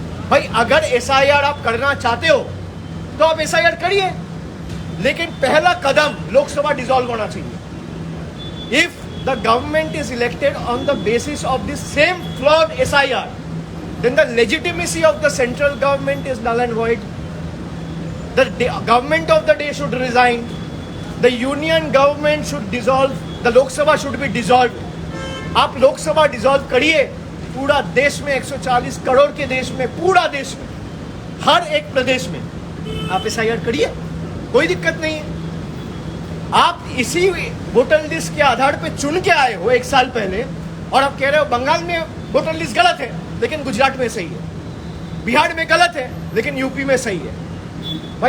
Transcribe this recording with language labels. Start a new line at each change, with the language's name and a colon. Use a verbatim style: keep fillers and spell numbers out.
Hindi: भाई अगर एसआईआर आप करना चाहते हो तो आप एसआईआर करिए, लेकिन पहला कदम लोकसभा डिसॉल्व होना चाहिए।
English: If the government is elected on the basis of this same flawed SIR, then the legitimacy of the central government is null and void। The de- government of the day should resign. The union government should dissolve. The Lok Sabha should be dissolved.
Hindi: आप लोक सभा dissolve करिए, पूरा देश में एक सौ चालीस करोड़ के देश में, पूरा देश में, हर एक प्रदेश में आप एस आई आर करिए, कोई दिक्कत नहीं है। आप इसी वोटर लिस्ट के आधार पे चुन के आए हो एक साल पहले, और आप कह रहे हो बंगाल में वोटर लिस्ट गलत है लेकिन गुजरात में सही है, बिहार में गलत है लेकिन यूपी में सही है।